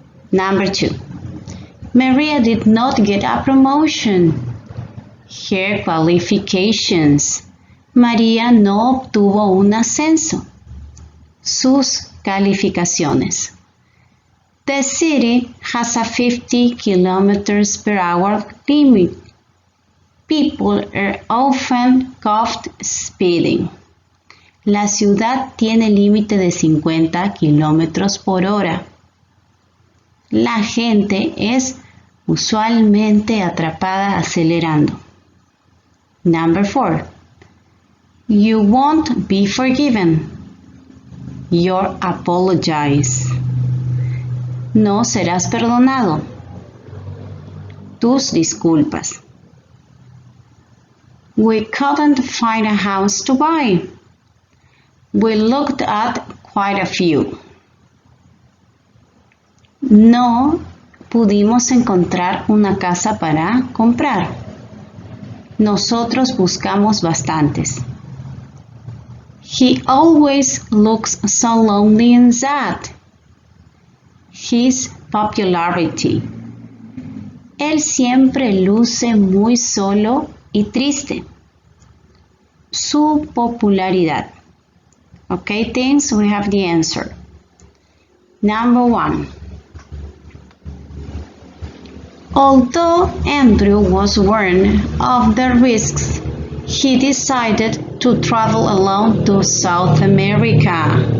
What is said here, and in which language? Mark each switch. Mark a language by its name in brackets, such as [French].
[English] Number 2. Maria did not get a promotion. Her qualifications. [Spanish] María no obtuvo un ascenso. Sus calificaciones. [English] The city has a 50 km per hour limit. People are often caught speeding. [Spanish] La ciudad tiene límite de 50 km por hora. La gente es usualmente atrapada acelerando. [English] Number 4. You won't be forgiven. You'll apologize. [Spanish] No serás perdonado. Tus disculpas. [English] We couldn't find a house to buy. We looked at quite a few. [Spanish] No pudimos encontrar una casa para comprar. Nosotros buscamos bastantes. [English] He always looks so lonely and sad. His popularity. [Spanish] Él siempre luce muy solo y triste. Su popularidad. [English] Okay, thanks, we have the answer. Number 1. Although Andrew was warned of the risks, he decided to travel alone to South America.